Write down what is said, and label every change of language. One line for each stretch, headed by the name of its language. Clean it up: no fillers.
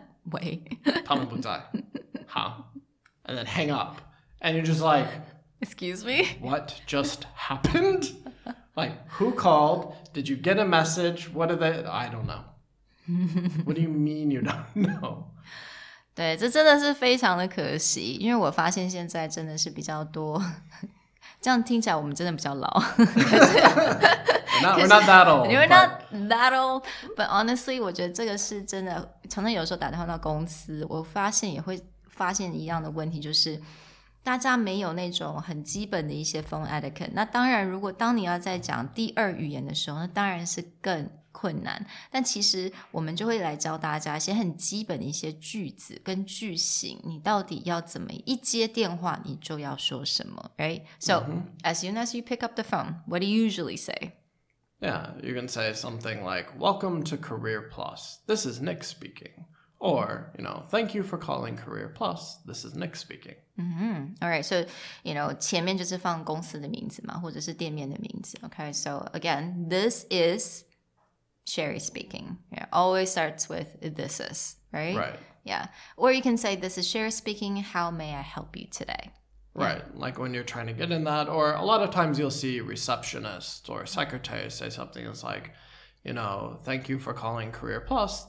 English: Wait.
Chinese: 他们不在.
English: Huh? And then hang up. And you're just like, excuse me? What just happened? Like, who called? Did you get a message? What are they? I don't know. What do you mean you don't know?
Chinese: 对，这真的是非常的可惜，因为我发现现在真的是比较多，这样听起来我们真的比较老。
English: We're not that old. We're not that old, but honestly,
Chinese: 我觉得这个是真的。常常有时候打电话到公司，我发现也会发现一样的问题，就是大家没有那种很基本的一些
English: phone etiquette。
Chinese: 那当然，如果当你要在讲第二语言的时候，那当然是更困难，但其实我们就会来教大家一些很基本的一些句子跟句型，你到底要怎么一接电话你就要说什么 right?
English: So, as soon as you pick up the phone, what do you usually say? Yeah, you can say something like, Welcome to Career Plus. This is Nick speaking. Or, thank you for calling Career Plus. This is Nick speaking. Alright, so,
Chinese: 前面就是放公司的名字嘛，或者是店面的名字
English: Okay, so again, this is Sherry speaking. Yeah, always starts with this is, right? Right. Yeah. Or you can say, this is Sherry speaking. How may I help you today? Right. Yeah. Like when you're trying to get in that, or a lot of times you'll see receptionists or secretaries say something that's like, thank you for calling Career Plus.